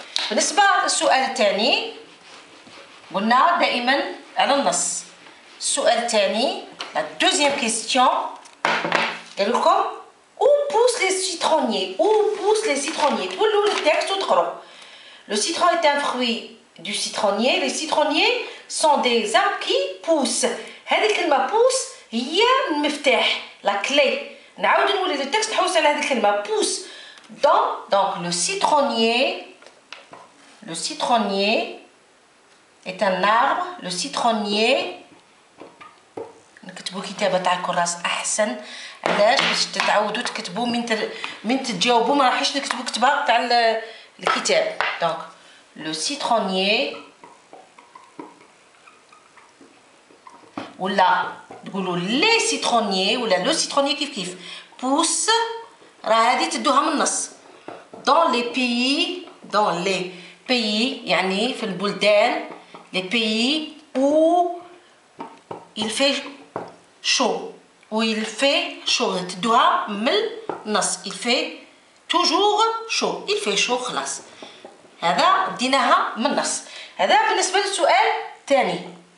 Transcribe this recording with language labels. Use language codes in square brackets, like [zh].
[ar] بالنسبة للسؤال الثاني قلنا دائما على النص. السؤال الثاني [fr] la deuxième question [ar] قال لكم [fr] où poussent les citronniers؟ [ar] تولوا للتكست وتقروا. [fr] Le citron est un fruit du citronnier. Les citronniers sont des arbres qui poussent. [ar] هذه الكلمة pousse هي المفتاح، la clé. نعاود نولي للتكست نحوس على هذه الكلمة pousse. [fr] donc le citronnier est un arbre. [ar] Le citronnier نكتبوا كتابة تاع الكراس أحسن. علاش؟ باش تتعودوا تكتبوا من تتجاوبوا ما راحش نكتبوا كتابة تاع الكتاب. [fr] donc le citronnier [ar] ولا تقولوا [fr] les citronniers [ar] ولا [fr] le citronnier [ar] كيف [fr] pousse. [ar] راه هذه تدوها من النص. [fr] dans les pays [ar] يعني في البلدان [fr] les pays où il fait chaud. [ar] تدوها من النص. [fr] il fait toujours chaud. il fait chaud خلاص. [ar] هذا ديناها من النص. هذا بالنسبة للسؤال الثاني.